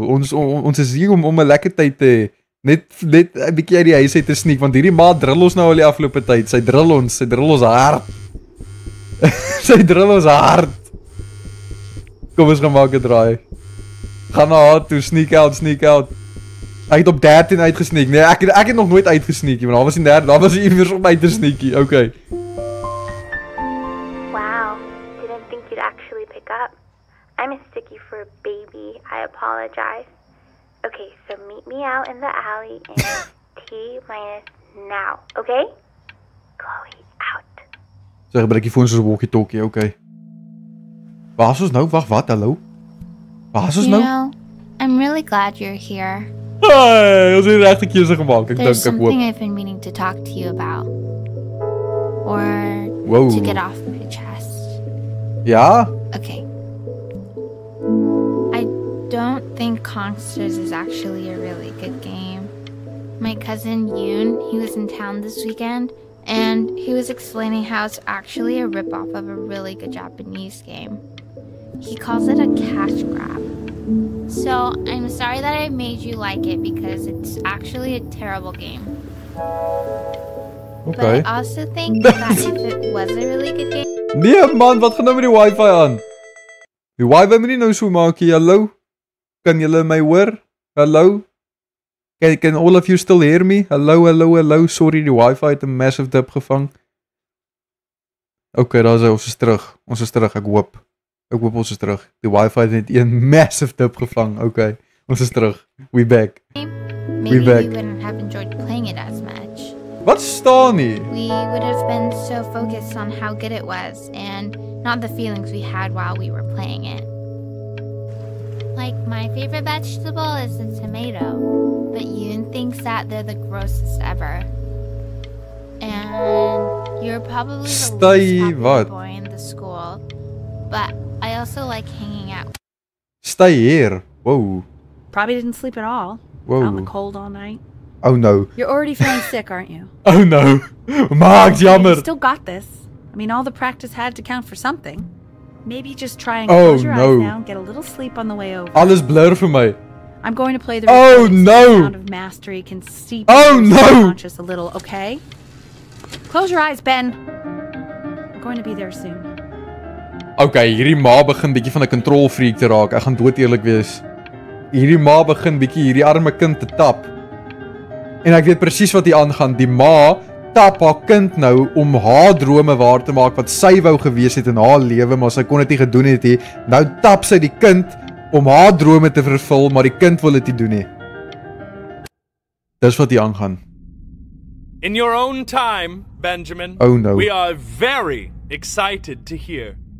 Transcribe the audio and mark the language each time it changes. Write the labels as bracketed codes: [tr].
[af] Ons is hier om 'n lekker tyd te hê. Net 'n bietjie uit die huis uit te sneak, want hierdie ma drill ons nou al die afgelope tyd. Sy drill ons hard. Sy drill ons hard. Kom ons gaan maak 'n draai. Gaan na haar toe, sneak out. Ek het op 13 uitgesneak. Nee, ek het nog nooit uitgesneak nie, want daar was die derde, daar was iewers om uit te sneakie. [en] Okay. Wow, didn't think you'd actually pick up. I'm a sticky for a baby. I apologize. Okay, so meet me out in the alley in T-minus now, okay? Chloe, out. [af] So gebruik die foon soos 'n walkie-talkie, okay. Waar is ons nou? Wag, wat? Hallo? Waar is ons nou? [en] You know, I'm really glad you're here. [af] Hey, ons het die regte keuse gemaak. Ek dink ek hoop. [en] There's something I've been meaning to talk to you about. Or to get off my chest. [af] Ja? [en] Okay. I don't think Kongsters is actually a really good game. My cousin Yoon, he was in town this weekend, and he was explaining how it's actually a ripoff of a really good Japanese game. He calls it a cash grab. So, I'm sorry that I made you like it because it's actually a terrible game. Okay. But I also think that if it was a really good game... [af] Nee man, wat gaan nou met die wifi aan? Die wifi moet nie nou so maak hier, hallo? Kan julle my hoor? Hallo? [en] Can all of you still hear me? [af] Hallo? Sorry, die wifi het 'n massive dip gevang. Okay, daar is hy, ons is terug, ek hoop ons is terug. Die wifi het net een massive dip gevang. Okay, ons is terug. We back. [en] Maybe we wouldn't have enjoyed playing it as much. [af] Wat staan nie? [en] We would have been so focused on how good it was and not the feelings we had while we were playing it. Like, my favorite vegetable is the tomato, but Yoon thinks that they're the grossest ever. And you're probably the least happy boy in the school, but I also like hanging out. Stay here. Whoa. Probably didn't sleep at all. Whoa. Out in the cold all night. Oh no. You're already feeling sick, aren't you? Oh no. Maak jammer. You still got this. I mean, all the practice had to count for something. Maybe just try and close your eyes now and get a little sleep on the way over. [af] Alles blur vir my. [en] I'm going to play the Oh no! Sound of mastery can seep into your subconscious a little, okay? Close your eyes, Ben. I'm going to be there soon. [af] Okay, hierdie ma begin bietjie van 'n control freak te raak. Ek gaan dood eerlik wees. Hierdie ma begin bietjie hierdie arme kind te tap. En ek weet presies wat hier aangaan. Die ma tap haar kind nou om haar drome waar te maak wat sy wou gewees het in haar lewe, maar sy kon dit nie gedoen het nie. Nou tap sy die kind om haar drome te vervul, maar die kind wil dit nie doen nie. Dis wat hier aangaan. [en] In your own time, Benjamin. Oh no. We are very excited to hear.